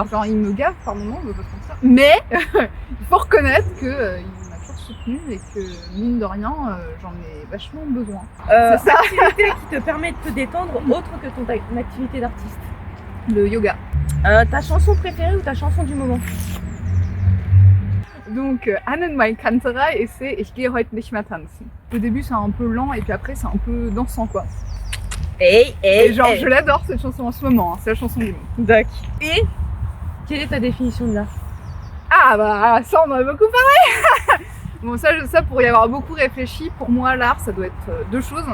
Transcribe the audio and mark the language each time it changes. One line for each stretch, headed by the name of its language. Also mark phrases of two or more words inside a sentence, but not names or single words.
French: Genre il me gave par moments, on peut pas se mentir. Mais il faut reconnaître que il m'a toujours soutenu et que mine de rien, j'en ai vachement besoin. C'est ça. Activité qui te permet de te détendre autre que ton activité d'artiste? Le yoga. Ta chanson préférée ou ta chanson du moment? Donc, Annenmal Kanterei et c'est Ich gehe heute nicht mehr tanzen. Au début, c'est un peu lent et puis après, c'est un peu dansant, quoi. Et je l'adore cette chanson en ce moment, hein, c'est la chanson du moment. D'accord. Et quelle est ta définition de l'art? Ah bah, ça on en a beaucoup parlé. Bon, ça pour y avoir beaucoup réfléchi, pour moi, l'art, ça doit être 2 choses.